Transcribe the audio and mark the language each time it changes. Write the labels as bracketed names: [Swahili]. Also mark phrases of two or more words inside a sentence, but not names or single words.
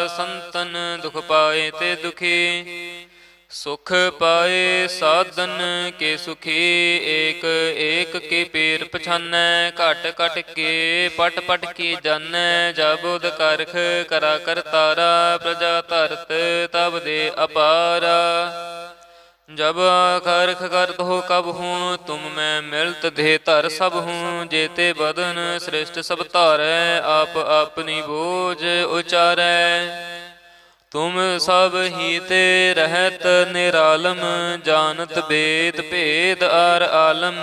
[Hindi] ਸੰਤਨ ਦੁਖ ਪਾਏ ਤੇ ਦੁਖੀ, ਸੁਖ ਪਾਏ ਸਾਧਨ ਕੇ ਸੁਖੀ। ਏਕ ਏਕ ਕੀ ਪੀਰ ਪਛਾਨੈ, ਘਟ ਘਟ ਕੇ ਪਟ ਪਟ ਕੀ ਜਾਨੈ। ਜਬ ਉਦ ਕਰਖ ਕਰਾ ਕਰਤਾਰਾ, ਪ੍ਰਜਾ ਧਰਤ ਤਬ ਦੇ ਅਪਾਰਾ। जब खरख करत हो कब हूँ, तुम मैं मिलत देह धर सब हूँ। जेते बदन श्रेष्ठ सब धारै, आप अपनी बोझ उचारै। तुम सब ही ते रहत निरालम, जानत बेद भेद आर आलम।